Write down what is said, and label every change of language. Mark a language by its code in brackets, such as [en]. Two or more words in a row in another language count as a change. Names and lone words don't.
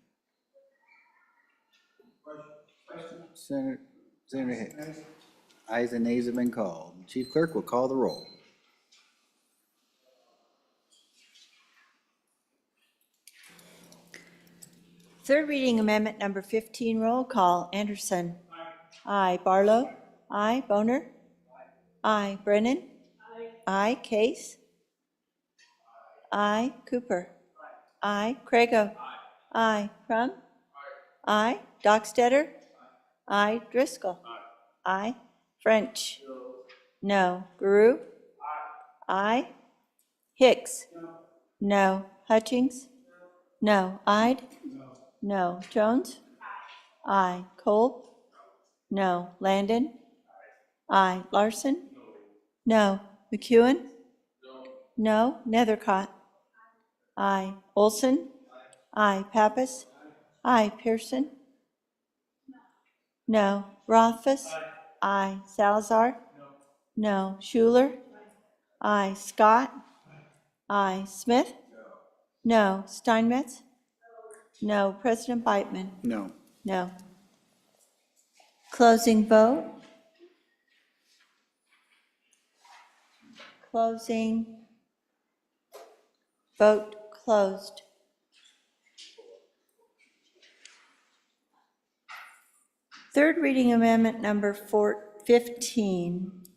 [en] Senator Hicks. Ayes and nays have been called. Chief Clerk will call the roll. Third reading amendment number 15, roll call. Anderson. Aye. Barlow. Aye. Boner. Aye. Brennan. Aye. Case. Aye. Cooper. Aye. Crago. Aye. Crum. Aye. Dockstetter. Aye. Driscoll. Aye. French. No. Guru. Aye. Hicks. No. Hutchings. No. Ide. No. Jones. Aye. Kolb. No. Landon. Aye. Larson. No. McEwen. No. Nethercott. Aye. Olson? Aye. Pappas? Aye. Pearson? No. Rothfuss? Aye. Salazar? No. Schuler? Aye. Scott? Aye. Smith? No. Steinmetz? No. President Beitman? No. No. Closing vote? Closing. Vote closed. Third reading amendment number 15.